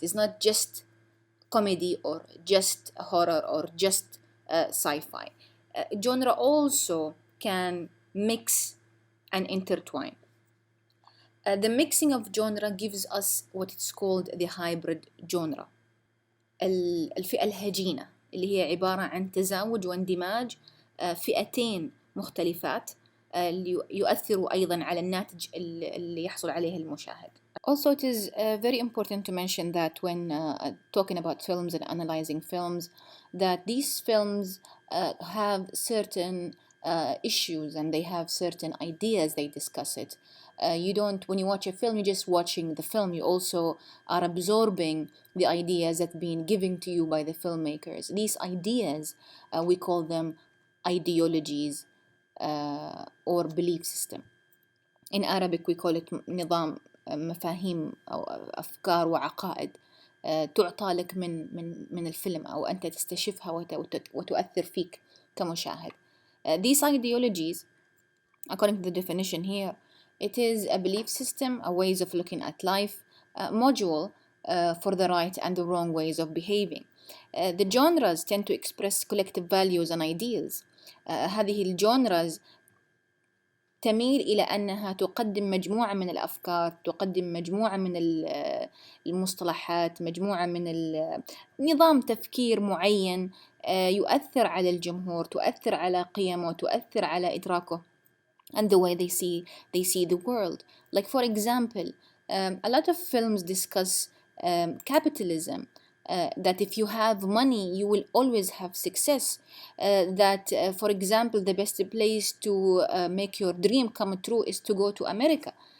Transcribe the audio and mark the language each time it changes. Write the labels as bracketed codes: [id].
[en] It's not just comedy or just horror or just sci-fi. Genre also can mix and intertwine. The mixing of genre gives us what is called the hybrid genre. [ar] الفئة الهجينة اللي هي عبارة عن تزاوج واندماج فئتين مختلفات اللي يؤثروا أيضا على الناتج اللي يحصل عليه المشاهد. [en] Also, it is very important to mention that when talking about films and analyzing films, that these films have certain issues and they have certain ideas they discuss it. You don't, when you watch a film, you're just watching the film. You also are absorbing the ideas that are being given to you by the filmmakers. These ideas, we call them ideologies or belief system. In Arabic, we call it [ar] نظام مفاهيم أو أفكار وعقائد تعطى لك من الفيلم أو أنت تستشفها وتؤثر فيك كمشاهد. [en] These ideologies, according to the definition here, it is a belief system, a ways of looking at life, a module for the right and the wrong ways of behaving. The genres tend to express collective values and ideals. [ar] هذه الجونرز تميل إلى أنها تقدم مجموعة من الأفكار، تقدم مجموعة من المصطلحات، مجموعة من نظام تفكير معين يؤثر على الجمهور، تؤثر على قيمه، تؤثر على إدراكه [en] and the way they see the world. Like for example, a lot of films discuss capitalism. That if you have money, you will always have success. That, for example, the best place to make your dream come true is to go to America.